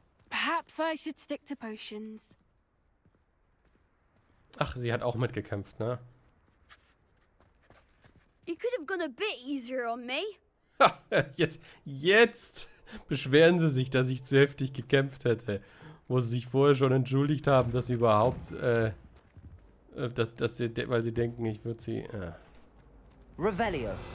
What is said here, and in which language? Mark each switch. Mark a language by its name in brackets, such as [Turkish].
[English] Perhaps I should stick to potions. [German] Ach, sie hat auch mitgekämpft, ne? [English] You could have gone a bit easier on me. [German] Ha, jetzt beschweren sie sich, dass ich zu heftig gekämpft hätte. Wo sie sich vorher schon entschuldigt haben, dass sie überhaupt, weil sie denken, ich würde sie... [English] Revelio.